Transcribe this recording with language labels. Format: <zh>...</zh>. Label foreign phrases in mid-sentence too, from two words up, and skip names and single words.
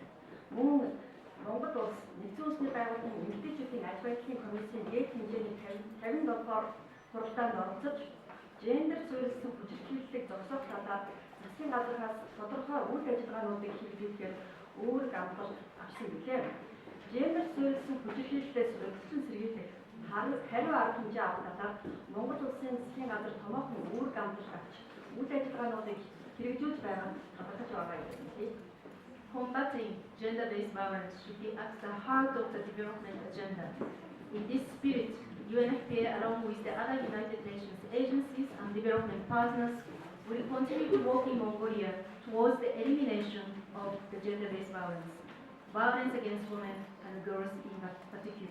<mn>Мөн Монгол улс нэгдсэн үндэсний байгууллагын эмэгтэйчүүдийн аж байдлын комиссийн дээд хэмжээний 57-р хуралдаанд оролцож, гендер суурилсан хүчирхийллийг зогсоох талаар засгийн газраас тодорхой үйл ажиллагаануудыг хэрэгжүүлэхээр үүрэг амлалт авсан билээ. Гендер суурилсан хүчирхийллээс урьдчилан сэргийлэх хариу арга хэмжээ авах талаар Монгол улсын засгийн газар томоохон үүрэг амлалт авч үйл ажиллагаануудыг хэрэгжүүлж байгаа талархаж байгаа юм.</mn> <en>Combating gender-based violence should be at the heart of the development agenda. In this spirit, UNFPA, along with the other United Nations agencies and development partners, will continue to work in Mongolia towards the elimination of the gender-based violence against women and girls in particular.</en>